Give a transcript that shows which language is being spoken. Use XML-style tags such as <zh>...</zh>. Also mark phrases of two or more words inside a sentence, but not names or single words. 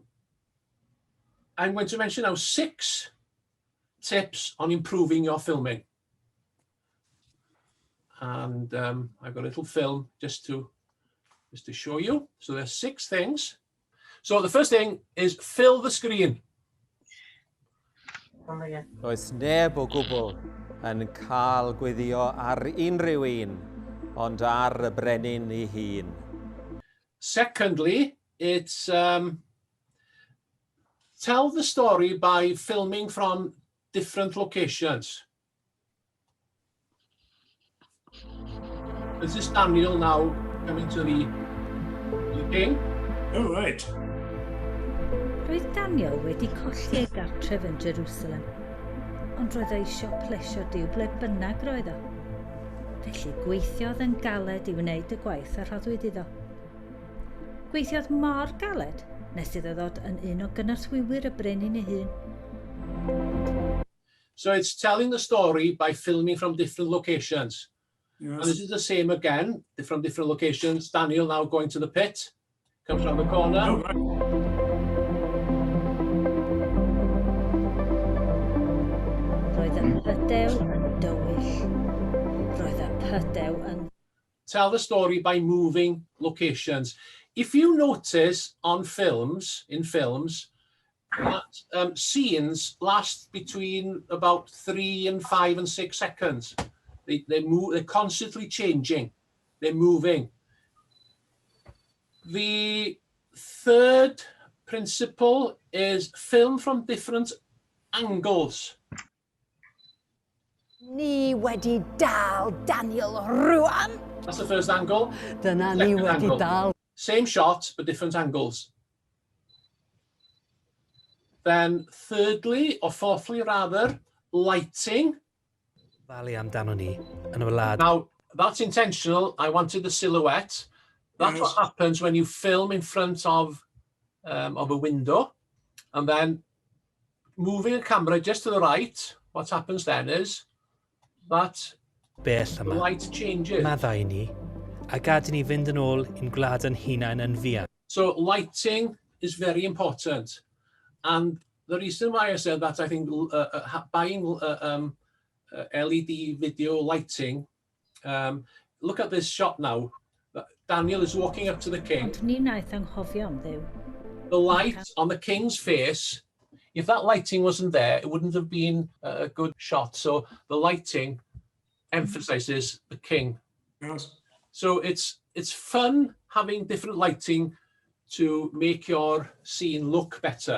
<en>I'm going to mention now 6 tips on improving your filming. And I've got a little film just to show you. So there's 6 things. So the first thing is fill the screen.</en> <cy>Does neb o gwbl yn cael gweddio ar unrhyw un, ond ar y brenin ei hun.</cy> <en>Secondly, it's tell the story by filming from different locations. This is Daniel now coming to the king. All right.</en> <cy>Roedd Daniel wedi colli ei gartref yn Jerusalem, ond roedd e eisiau plesio Duw ble bynnag roedd o. Felly gweithiodd yn galed i wneud y gwaith a rhoddwyd iddo. Gweithiodd mor galed nes iddo ddod yn un o gynorthwywyr y brenin ei hun.</cy> <en>So it's telling the story by filming from different locations. And this Yes. is the same again, from different locations. Daniel now going to the pit, comes around the corner. All right.</en> <cy>Roedd y pydew yn dywyll. Roedd y pydew yn...</cy> <en>Tell the story by moving locations. If you notice on films, that scenes last between about 3 and 5 and 6 seconds. They move, they're constantly changing. They're moving. The third principle is film from different angles.</en> <cy>Ni wedi dal Daniel rwan.</cy> <en>That's the first angle.</en> <cy>Dyna ni</cy> <en>Second</en> <cy>wedi</cy> <en>angle.</en> <cy>dal.</cy> <en>Same shot, but different angles. Then thirdly, or fourthly rather, lighting.</en> <cy>Falu amdano ni yn y wlad.</cy> <en>Now, that's intentional. I wanted the silhouette. That's Yes. what happens when you film in front of a window. And then moving a camera just to the right, what happens then is that</en> <cy>Bell</cy> <en>the</en> <cy>yma.</cy> <en>light changes.</en> <cy>Maddau ni, a gad i ni fynd yn ôl i'n gwlad yn hunain yn fian.</cy> <en>So lighting is very important. And the reason why I said that, I think buying LED video lighting, look at this shot now. Daniel is walking up to the king.</en> <cy>Ond ni wnaeth anghofio am Dduw.</cy> <en>The light on the king's face, if that lighting wasn't there, it wouldn't have been a good shot. So the lighting emphasizes the king. Yes. So it's fun having different lighting to make your scene look better.</en>